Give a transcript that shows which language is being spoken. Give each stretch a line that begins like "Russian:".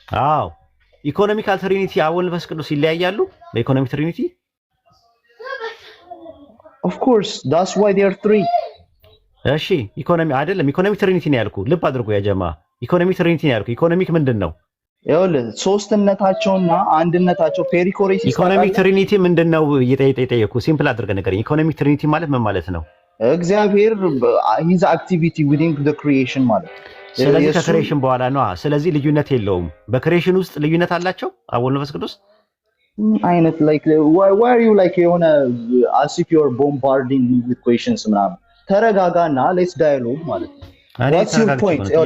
Amharic: አዎ ኢኮኖሚካል ትሪኒቲ አብ ወልድ መንፈስ ቅዱስ ይለያያሉ በኢኮኖሚክ ትሪኒቲ
English: of course that's why they are three።
Amharic: እሺ ኢኮኖሚ አይደለም ኢኮኖሚክ ትሪኒቲ ነው ያልኩ። ልብ አድርጎ ያጀማ ኢኮኖሚክ ትሪኒቲ ነው ያልኩ። ኢኮኖሚክ ምንድን ነው? ይኸውልህ ሶስትነታቸውና አንድነታቸው ፔሪኮሬሲስ። ኢኮኖሚክ ትሪኒቲ ምንድን ነው እየጠየኩ ሲምፕል አድርገህ ነገር። ኢኮኖሚክ ትሪኒቲ ማለት ምን ማለት ነው?
English: እግዚአብሔር his activity within the creation
Amharic: ማለት ነው። ስለዚህ ከክሬሽን በኋላ ነው። ስለዚህ ልዩነት የለውም። በክሬሽን ውስጥ ልዩነት አላቸው አብ ወልድ መንፈስ ቅዱስ አይነት
English: like why are you like
Amharic: የሆነ
English: as if you are bombarding with questions
Amharic: ምናምን። ተረጋጋና
English: let's dialogue
Amharic: ማለት ነው።
English: What's your point?